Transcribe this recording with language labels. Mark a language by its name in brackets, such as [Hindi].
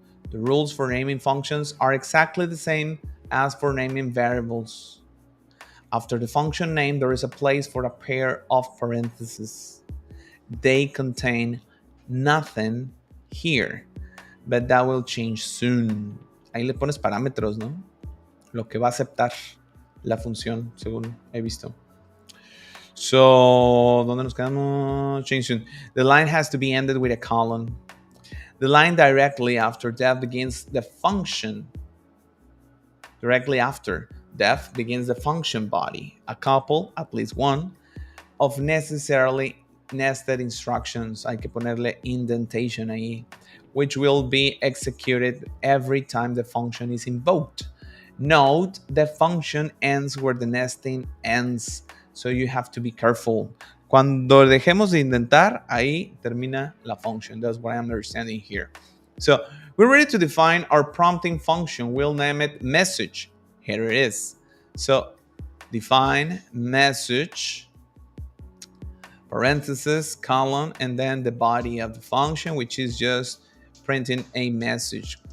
[English] The rules for naming functions are exactly the same as for naming variables. After the function name, there is a place for a pair of parentheses. They contain nothing here, but that will change soon. [Spanish] Ahí le pones parámetros, ¿no? Lo que va a aceptar la función, según he visto. So, ¿dónde nos quedamos? [English] Change soon. The line has to be ended with a colon. The line directly after def begins the function. Directly after def begins the function body. A couple, at least one, of necessarily nested instructions. [Spanish] Hay que ponerle [English] indentation ahí, which will be executed every time the function is invoked. Note, the function ends where the nesting ends, so you have to be careful. [Spanish] Cuando dejemos de indentar, ahí termina la function. [English] That's what I'm understanding here. So we're ready to define our prompting function. We'll name it message. Here it is. So define message, parenthesis, colon, and then the body of the function, which is just printing a message.